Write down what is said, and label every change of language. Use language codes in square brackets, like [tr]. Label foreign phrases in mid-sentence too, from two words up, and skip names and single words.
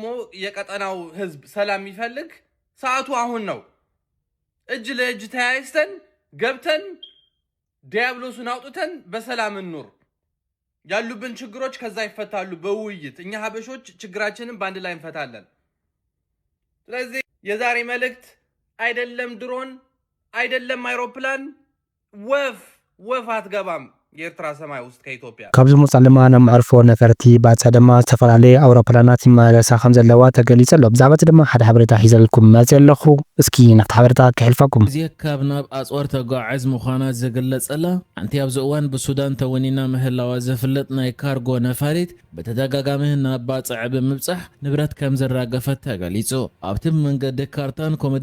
[am] የቀጠናው ህዝብ ሰላም ይፈልግ ሰዓቱ አሁን ነው። እጅ ለእጅ ተያይዘን ገብተን ዲያብሎስን አውጥተን በሰላም እንኑር። ያሉብን ችግሮች ከዛ ይፈታሉ በውይይት። እኛ ሀበሾች ችግራችንን በአንድ ላይ እንፈታለን። ስለዚህ የዛሬ መልእክት አይደለም ድሮን አይደለም አይሮፕላን ወፍ አትገባም የኤርትራ ሰማይ ውስጥ ከኢትዮጵያ [ti] ካብዚ ሙፃ ድማ ነምዕርፎ ነፈርቲ ባፃ ድማ ዝተፈላለዩ አውሮፕላናት ይመላለሳ ከም ዘለዋ ተገሊጹ ኣሎ። ብዛዕባ እቲ ድማ ሓደ ሓበሬታ ሒዘልኩም መፅእ ኣለኹ። እስኪ ናብቲ ሓበሬታ ክሕልፈኩም። እዚ ካብ ናብ ኣፅዋር ተጓዓዝ ምዃና ዘገለጸላ ሓንቲ ኣብዚ እዋን ብሱዳን ተወኒና ምህላዋ ዘፍለጥ ናይ ካርጎ ነፋሪት በተደጋጋሚ ናብ ባፅዕ ብምብፃሕ ንብረት ከም ዘራገፈት ተገሊጹ። ኣብቲ መንገዲ ካርታን ከምኡ